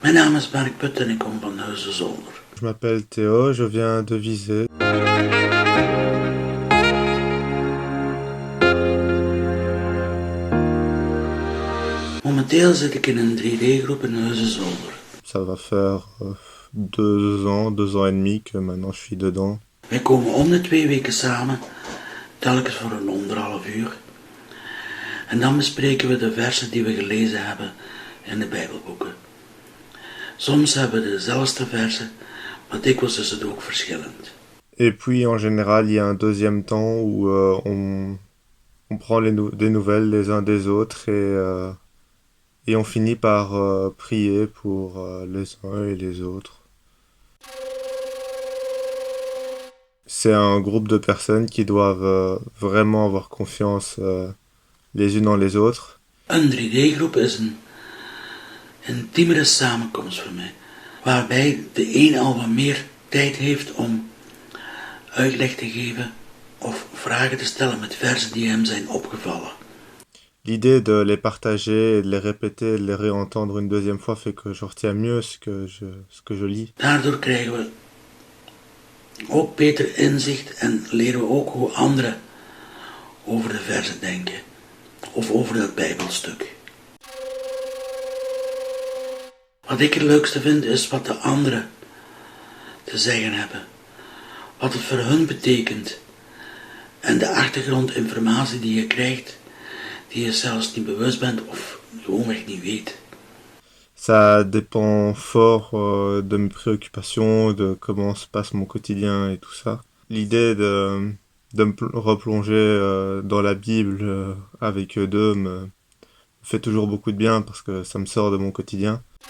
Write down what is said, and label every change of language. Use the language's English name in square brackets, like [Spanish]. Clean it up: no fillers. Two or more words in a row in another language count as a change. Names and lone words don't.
[Dutch] Mijn naam is Mark Put en ik kom van Huizen-Zolder. [French] Je m'appelle Théo, je viens de Visé. [Dutch] Momenteel zit ik in een 3D-groep in Huizen-Zolder. [French] Ça va faire 2 ans et demi que maintenant je suis dedans. [Dutch] Wij komen om de 2 weken samen, telkens voor een 1,5 uur. En dan bespreken we de versen die we gelezen hebben in de Bijbelboeken. Soms hebben we dezelfde versen, maar dikwijls is het ook verschillend. [French] Et puis en général, il y a un deuxième temps où on prend des nouvelles les uns des autres et on finit par prier pour les uns et les autres. C'est un groupe de personnes qui doivent vraiment avoir confiance les unes en les autres. [Dutch] Een 3D-groep is een intiemere samenkomst voor mij, waarbij de een al wat meer tijd heeft om uitleg te geven of vragen te stellen met versen die hem zijn opgevallen. [French] L'idée de les partager et de les répéter et de les réentendre une deuxième fois fait que je retiens mieux ce que je lis. [Dutch] Daardoor krijgen we ook beter inzicht en leren we ook hoe anderen over de versen denken of over dat Bijbelstuk. Wat ik het leukste vind is wat de anderen te zeggen hebben, wat het voor hun betekent en de achtergrondinformatie die je krijgt, die je zelfs niet bewust bent of gewoonweg niet weet. [French] Ça dépend fort de mes préoccupations, de comment se passe mon quotidien et tout ça. L'idée de me replonger dans la Bible avec eux deux me fait toujours beaucoup de bien parce que ça me sort de mon quotidien.